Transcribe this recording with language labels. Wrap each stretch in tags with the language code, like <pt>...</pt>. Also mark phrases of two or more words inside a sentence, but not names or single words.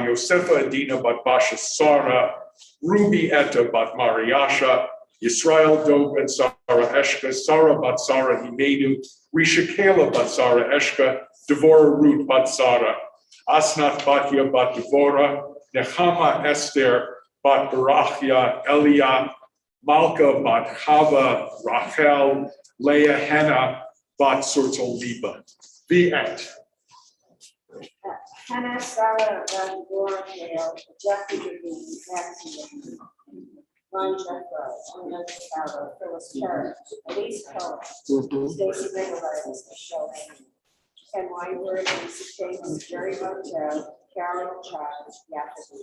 <en>Yosefa Adina bat Basha Sarah, Ruby Etta bat Mariasha, Yisrael Do ben Sarah Eshka, Sarah bat Sarah Himedu, Risha Kayla bat Sarah Eshka, Devorah Ruth bat Sarah, Asnat Batya bat Devorah, Nechama Esther bat Barachia, Elia, Malka bat Chava, Rachel, Leah Hannah bat Surtel Liba. The end. Hannah, Sarah, Dora, Hale, Jackie Devine, Nancy, Ron Jeffro, Anna Sarah, Phyllis Kerr, Elise Cohen, Stacy Megalitis, Michelle Amy, Ken Weinberg, Lisa James, Jerry Montel, Carolyn Child, Yappa.</en>